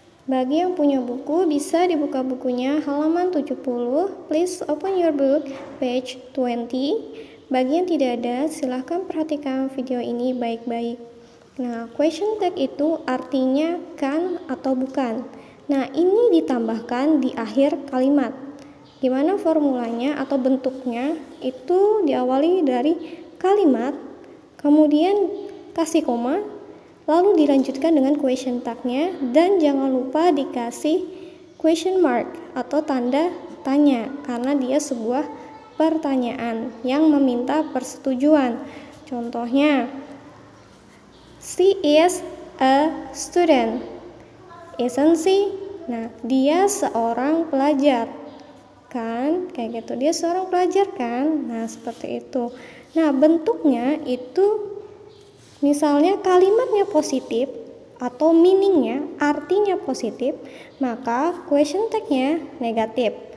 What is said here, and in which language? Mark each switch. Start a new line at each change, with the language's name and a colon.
Indonesian: Bagi yang punya buku, bisa dibuka bukunya halaman 70.
English: Please open your book, page 20.
Indonesian: Bagi yang tidak ada, silahkan perhatikan video ini baik-baik. Nah, question tag itu artinya kan atau bukan. Nah, ini ditambahkan di akhir kalimat. Gimana formulanya atau bentuknya? Itu diawali dari kalimat, kemudian kasih koma, lalu dilanjutkan dengan question tag-nya, dan jangan lupa dikasih question mark atau tanda tanya karena dia sebuah pertanyaan yang meminta persetujuan.
English: Contohnya, she is a student, isn't she?
Indonesian: Nah, dia seorang pelajar. Kan kayak gitu, dia seorang pelajar kan. Nah, seperti itu. Nah, bentuknya itu misalnya kalimatnya positif atau meaningnya, artinya positif, maka question tag-nya negatif.